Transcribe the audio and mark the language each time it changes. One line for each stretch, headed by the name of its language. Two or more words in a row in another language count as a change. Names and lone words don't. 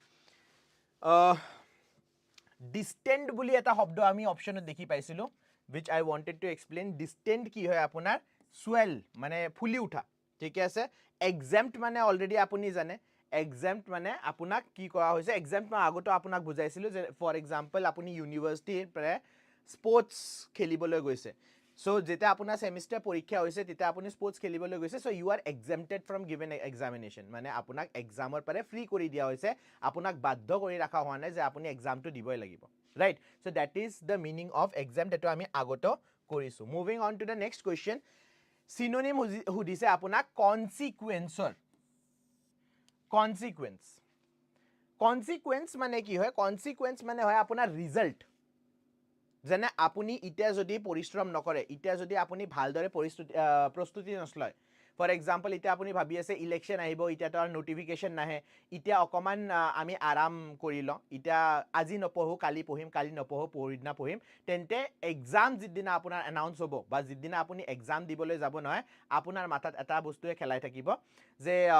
Assamese: ডিস্টেন্ট বুলি এটা শব্দ আমি অপশনত দেখি পাইছিলো
English: which I wanted to explain distant
Assamese: কি হয় আপোনাৰ swell মানে ফুলি উঠা ঠিক আছে exempt মানে অলৰেডি আপুনি জানে exempt মানে আপোনাক কি কৰা হৈছে exempt মই আগতে আপোনাক বুজাইছিলো যে
English: for example
Assamese: আপুনি ইউনিভাৰ্চিটিৰ পৰা স্পৰ্টছ খেলিবলৈ গৈছে সো যেটা আপোনাৰ সেমিস্টাৰ পৰীক্ষা হৈছে তেতিয়া আপুনি স্পৰ্টছ খেলিবলৈ গৈছে
English: so you are exempted from given examination
Assamese: মানে আপোনাক এক্সামৰ পৰা ফ্ৰী কৰি দিয়া হৈছে আপোনাক বাধ্য কৰি ৰাখা হোৱা নাই যে আপুনি এক্সামটো দিবই লাগিব
English: right so that is the meaning of exempt
Assamese: এটো আমি আগতে কৰিছো
English: moving on to the next question
Assamese: synonym সুধিছে আপোনাক consequenceৰ consequence মানে কি হয় consequence মানে হয় আপোনাৰ ৰিজাল্ট যেনে আপুনি ইটা যদি পৰিশ্ৰম নকৰে ইটা যদি আপুনি ভালদৰে প্ৰস্তুতি নলয়
English: for example
Assamese: ইটা আপুনি ভাবি আছে ইলেকশন আহিব ইটা তাৰ নোটিফিকেশন নাহে ইটা অকমান আমি আৰাম কৰি লওঁ ইটা আজি নপঢ়ো কালি পঢ়িম কালি নপঢ়ো পৰহিদিনা পঢ়িম তেন্তে এক্সাম যিদিনা আপোনাৰ এনাউন্স হ'ব বা যিদিনা আপুনি এক্সাম দিবলৈ যাব নহয় আপোনাৰ মাথাত এটা বস্তুৱে খেলাই থাকিব যে